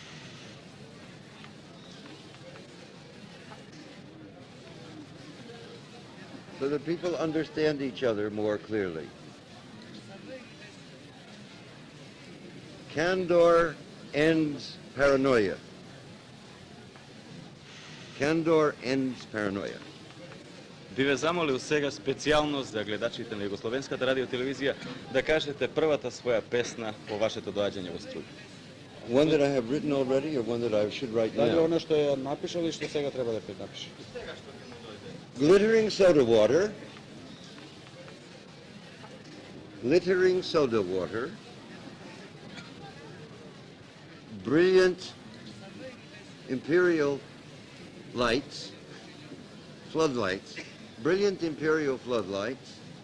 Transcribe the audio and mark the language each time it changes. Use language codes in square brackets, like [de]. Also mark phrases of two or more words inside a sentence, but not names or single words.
[en] So that people understand each other more clearly. Candor ends paranoia. Candor ends paranoia. [mk] Би ве замолил сега специјално за гледачите на Југословенската радиотелевизија да кажете првата своја песна по вашето доаѓање во Струѓа. [en] One that I have written already or one that I should write [mk] Дали [en] now? [mk] оно што ја напишал или што сега треба да напише? [en] Glittering soda water. Glittering soda water. Brilliant imperial lights, floodlights, brilliant imperial floodlights,